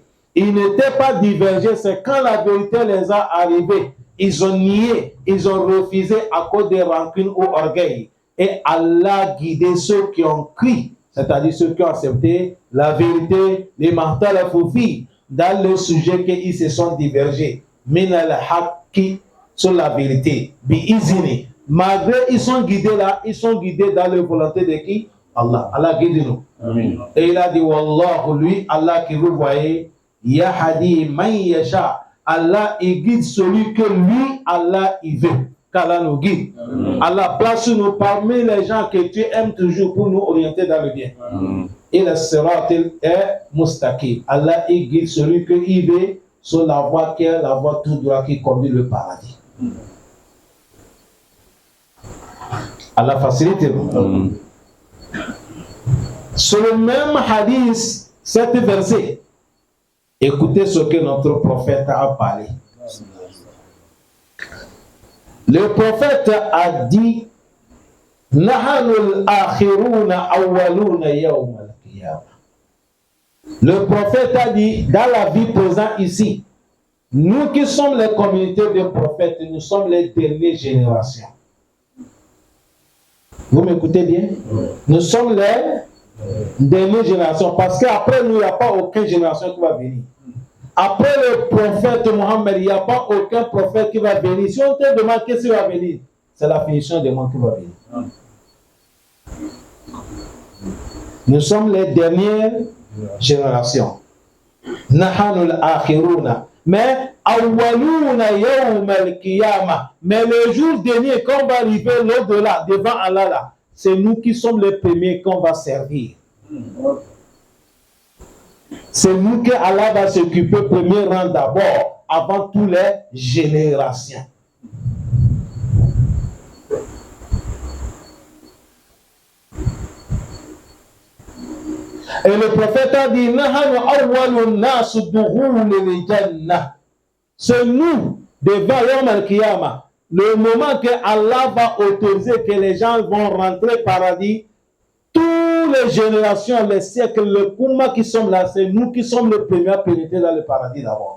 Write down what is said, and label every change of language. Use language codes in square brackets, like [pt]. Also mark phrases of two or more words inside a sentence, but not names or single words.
[fr] Ils n'étaient pas divergés, c'est quand la vérité les a arrivés. Ils ont nié, ils ont refusé à cause des rancunes ou orgueil. Et Allah guidait ceux qui ont cru, c'est-à-dire ceux qui ont accepté la vérité, les mentales à Foufi, dans le sujet qu'ils se sont divergés. [ar] من الحق, [fr] sur la vérité. [ar] Bi-izini. [fr] Malgré ils sont guidés là, ils sont guidés dans la volonté de qui? Allah. Allah guide nous. Amen. Et il a dit, Wallahu, lui, Allah qui vous voyez, [ar] يهدي من يشاء. [fr] Allah, il guide celui que lui, Allah, il veut. Qu'Allah nous guide. Amen. Allah place nous parmi les gens que tu aimes toujours pour nous orienter dans le bien. Et le sirat est mustaqim. Allah, il guide celui qu'il veut sur la voie qui est la voie tout droit qui conduit le paradis. Allah facilite. Sur le même hadith, cet verset, écoutez ce que notre prophète a parlé. Le prophète a dit, [ar] نحن الآخرون الأولون يوم القيامة. [fr] Le prophète a dit, dans la vie présente ici, nous qui sommes les communautés de prophètes, nous sommes les dernières générations. Vous m'écoutez bien? Nous sommes les dernières générations, parce qu'après nous, il n'y a pas aucune génération qui va venir. Après le prophète Mohammed, il n'y a pas aucun prophète qui va venir. Si on te demande qu'est-ce qui va venir, c'est la finition des mondes qui va venir. Nous sommes les dernières générations. [ar] نحن الآخرون. Mais الأولون يوم القيامة. [fr] Mais le jour dernier, quand on va arriver l'au-delà, devant Allah là, c'est nous qui sommes les premiers qu'on va servir. C'est nous que Allah va s'occuper premier rang d'abord, avant toutes les générations. Et le prophète a dit, c'est nous, devant [ar] يوم القيامة, [fr] le moment que Allah va autoriser que les gens vont rentrer au paradis, toutes les générations, les siècles, le Kouma qui sont là, c'est nous qui sommes les premiers à pénétrer dans le paradis d'abord.